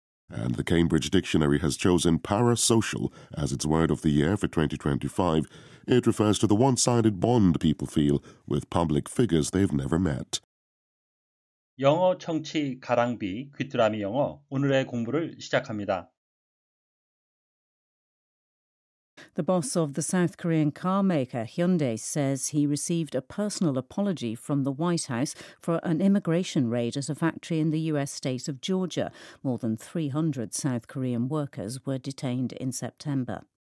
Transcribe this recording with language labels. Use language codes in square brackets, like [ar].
[en] And the Cambridge Dictionary has chosen parasocial as its word of the year for 2025. It refers to the one-sided bond people feel with public figures they've never met. [ko] 영어 청취 가랑비 귀뚜라미 영어 오늘의 공부를 시작합니다. [en] The boss of the South Korean car maker Hyundai says he received a personal apology from the White House for an immigration raid at a factory in the US state of Georgia. More than 300 South Korean workers were detained in September.